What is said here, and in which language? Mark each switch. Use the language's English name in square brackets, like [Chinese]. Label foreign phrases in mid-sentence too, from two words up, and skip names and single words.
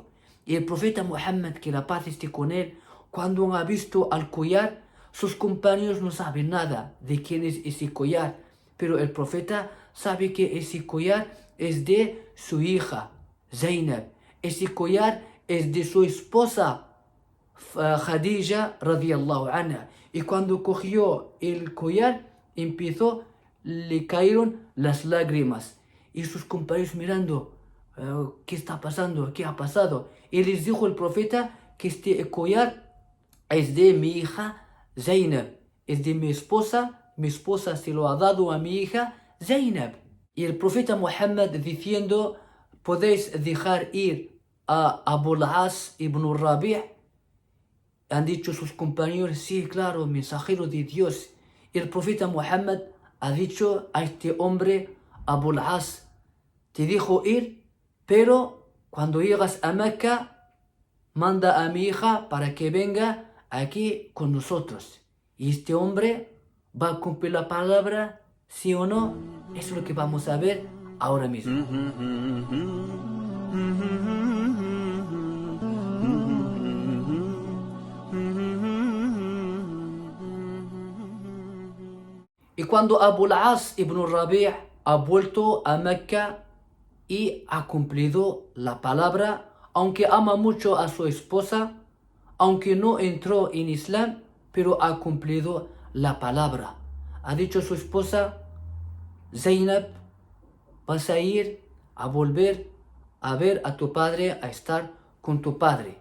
[Spanish] Y el profeta Muhammad, que la paz esté con él, cuando ha visto al collar, sus compañeros no saben nada de quién es ese collar, pero el profeta sabe que ese collar es de su hija, Zainab. Ese collar es de su esposa, [Arabic] خديجة رضي الله عنها. [Spanish] Y cuando cogió el collar, le cayeron las lágrimas. Y sus compañeros mirando, ¿qué está pasando? ¿Qué ha pasado? Y les dijo el profeta que este collar es de mi hija Zainab, es de mi esposa se lo ha dado a mi hija Zainab. Y el profeta Muhammad diciendo, podéis dejar ir a Abu al-As ibn Rabi'. Han dicho sus compañeros, sí, claro, mensajero de Dios. Y el profeta Muhammad ha dicho a este hombre, Abu al-As, te dejo ir, pero cuando llegas a Mecca, manda a mi hija para que venga aquí con nosotros. Y este hombre va a cumplir la palabra, sí o no. Eso es lo que vamos a ver ahora mismo. Y cuando Abu al-As ibn Rabi' ha vuelto a Mecca y ha cumplido la palabra, aunque ama mucho a su esposa, aunque no entró en Islam, pero ha cumplido la palabra. Ha dicho a su esposa, Zainab, vas a ir a volver a ver a tu padre, a estar con tu padre.